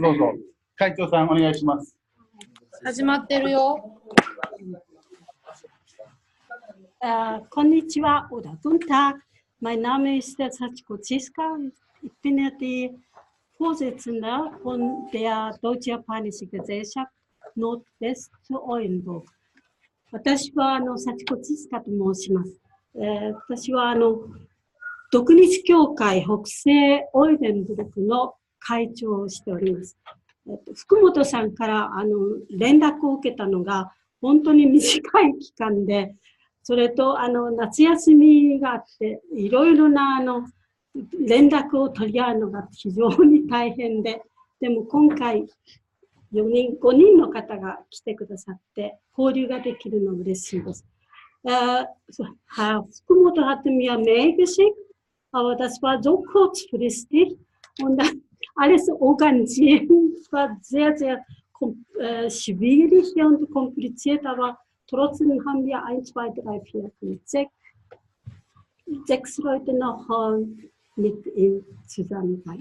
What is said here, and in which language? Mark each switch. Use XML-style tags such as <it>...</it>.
<ja>どうぞ会長さんお願いします。始まってるよ。こんにちは、</ja> <de>oder guten Tag. Mein Name ist Sachiko Ziska. Ich bin die Vorsitzende von der Deutsch-Japanischen Gesellschaft Nordwest-Oldenburg。</de> <ja>私は幸子千塚と申します。私は独日協会北西オルデンブルクの会長をしております。福本さんから連絡を受けたのが本当に短い期間で、それと夏休みがあっていろいろな連絡を取り合うのが非常に大変で、でも今回5人の方が来てくださって交流ができるの嬉しいです。</ja> <de>Herr Fukumoto hatte mir Mail geschickt, aber das war so kurzfristig und dann alles organisieren war sehr, sehr schwierig und kompliziert, aber trotzdem haben wir 1, 2, 3, 4, 5, 6 Leute noch mit ihm zusammen.</de>